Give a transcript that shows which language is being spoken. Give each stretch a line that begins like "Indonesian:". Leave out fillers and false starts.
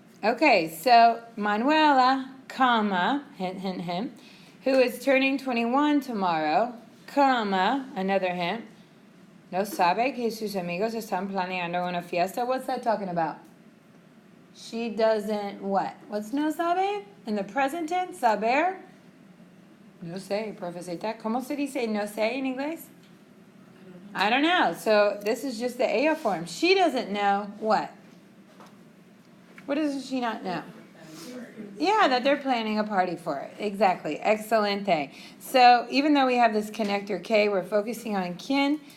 English: Okay, so Manuela, comma, hint, hint, hint, who is turning 21 tomorrow, comma, another hint,
Spanish: no sabe que sus amigos están planeando una fiesta.
English: What's that talking about? She doesn't what? What's
Spanish: no sabe?
English: In the present tense, saber?
Spanish: No sé, profesita. ¿Cómo se dice no sé en inglés?
English: I don't know. So this is just the AO form. She doesn't know what? What does she not know? Yeah, that they're planning a party for it. Exactly. Excelente. So even though we have this connector K, we're focusing on quien.